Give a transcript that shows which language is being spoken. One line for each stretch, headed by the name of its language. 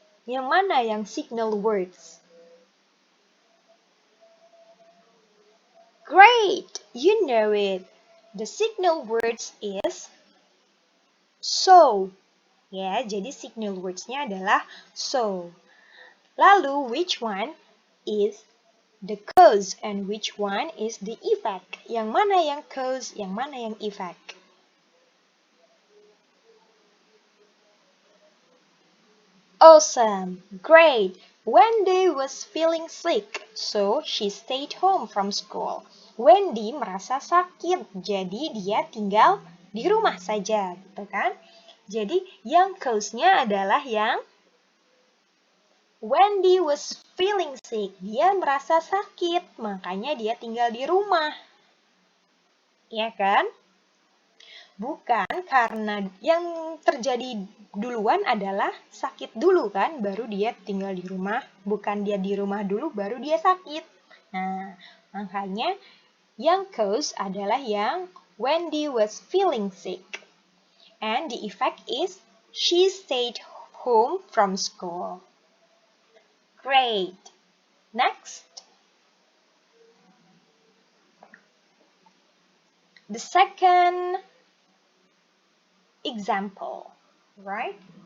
Indonesian: Yang mana yang signal words?
English: Great, you know it. The signal words is so.
Indonesian: Ya, jadi signal words-nya adalah so. Lalu,
English: which one is the cause and which one is the effect?
Indonesian: Yang mana yang cause, yang mana yang effect?
English: Awesome, great. Wendy was feeling sick, so she stayed home from school.
Indonesian: Wendy merasa sakit, jadi dia tinggal di rumah saja, gitu kan? Jadi yang cause-nya adalah yang
English: Wendy was feeling sick.
Indonesian: Dia merasa sakit, makanya dia tinggal di rumah. Ya kan? Bukan karena yang terjadi duluan adalah sakit dulu kan, baru dia tinggal di rumah. Bukan dia di rumah dulu, baru dia sakit. Nah, makanya yang cause adalah yang
English: Wendy was feeling sick. And the effect is she stayed home from school. Great. Next. The second example, right?